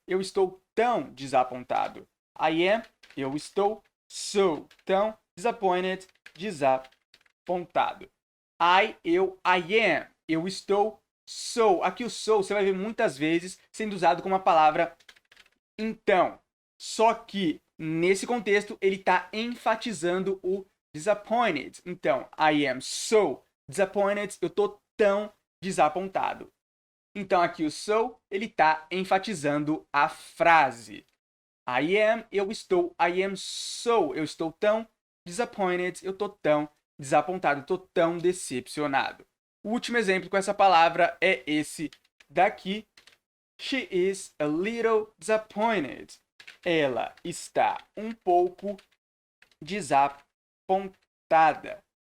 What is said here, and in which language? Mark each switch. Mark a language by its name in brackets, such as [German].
[Portuguese] Eu estou tão desapontado. [English] I am, [Portuguese] eu estou, so, tão, disappointed, desapontado. [English] I am, [Portuguese] eu estou, so. Aqui o so você vai ver muitas vezes sendo usado como a palavra então. Só que nesse contexto ele está enfatizando o disappointed. Então, [English] I am so disappointed. [Portuguese] Eu estou tão desapontado. Então aqui o so, ele está enfatizando a frase. I am, eu estou, [English] I am so, [Portuguese] eu estou tão disappointed, eu estou tão desapontado, eu estou tão decepcionado. O último exemplo com essa palavra é esse daqui. [English] She is a little disappointed. [Portuguese] Ela está um pouco desapontada.